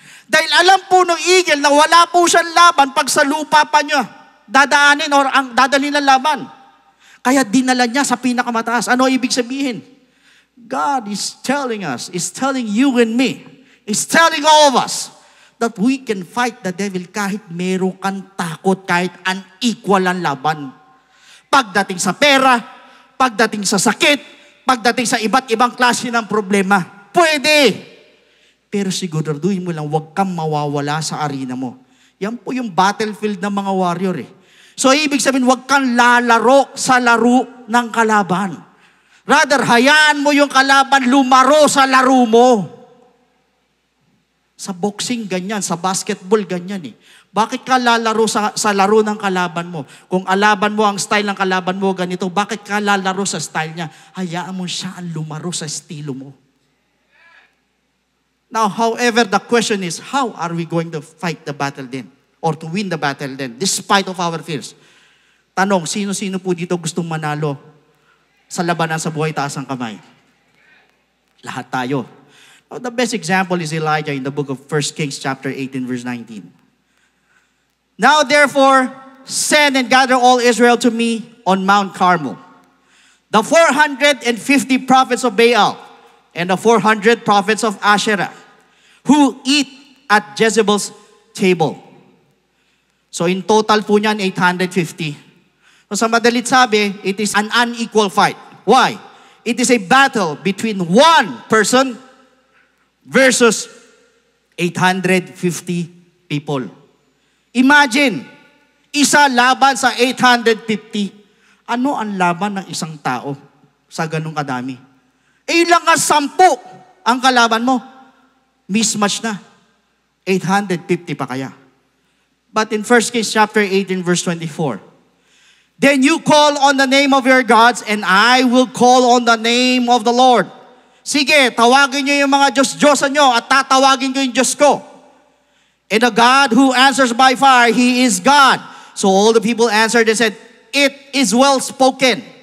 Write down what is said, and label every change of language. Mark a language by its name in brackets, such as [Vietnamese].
[Filipino] Dahil alam po ng eagle na wala po siyang laban pag sa lupa pa niya dadaanin or ang dadalhin ng laban. Kaya dinala niya sa pinakamataas. Ano ibig sabihin? [English] God is telling us, is telling you and me, is telling all of us that we can fight the devil [Filipino] kahit meron kang takot, kahit unequal ang laban. Pagdating sa pera, pagdating sa sakit, pagdating sa iba't ibang klase ng problema. Pwede. Pero siguraduhin mo lang, huwag kang mawawala sa arena mo. Yan po yung battlefield ng mga warrior eh. So ibig sabihin, huwag kang lalaro sa laro ng kalaban. Rather, hayaan mo yung kalaban lumaro sa laro mo. Sa boxing, ganyan. Sa basketball, ganyan eh. Bakit ka lalaro sa laro ng kalaban mo? Kung alaban mo ang style ng kalaban mo ganito, bakit ka lalaro sa style niya? Hayaan mo siya ang lumaro sa estilo mo. [English] Now, however, the question is, how are we going to fight the battle then? Or to win the battle then, despite of our fears? [Filipino] Tanong, sino-sino po dito gustong manalo sa labanan sa buhay? Taas ang kamay. Lahat tayo. [English] Now, the best example is Elijah in the book of 1 Kings chapter 18 verse 19. Now therefore, send and gather all Israel to me on Mount Carmel. The 450 prophets of Baal and the 400 prophets of Asherah who eat at Jezebel's table. So in total po niyan, 850. So [Filipino] sa madalit sabi, [English] it is an unequal fight. Why? It is a battle between one person versus 850 people. [Filipino] Imagine, isa laban sa 850. Ano ang laban ng isang tao sa ganung kadami? Ilang nga 10 ang kalaban mo. Mismatch na. 850 pa kaya. [English] But in 1 Kings chapter 18 verse 24, then you call on the name of your gods and I will call on the name of the Lord. [Filipino] Sige, tawagin niyo yung mga Diyos-Diyosan niyo at tatawagin ko yung Diyos ko. [English] And the God who answers by fire, He is God. So all the people answered and said, it is well spoken.